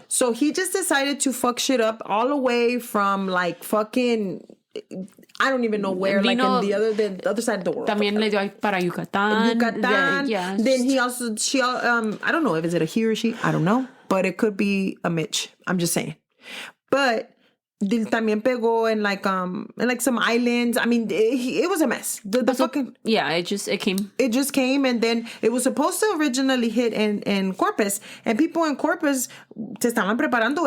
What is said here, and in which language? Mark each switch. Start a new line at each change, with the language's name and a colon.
English: So he just decided to fuck shit up all the way from like fucking, I don't even know where, like in the other side of the world.
Spanish: También le dio para Yucatán.
English: Yeah. Then I don't know if it's a he or she. I don't know. But it could be a Mitch. I'm just saying. But
Spanish: también pegó
English: in like some islands. I mean, it was a mess. It came. It just came, and then it was supposed to originally hit in Corpus, and people in Corpus
Spanish: se estaban preparando.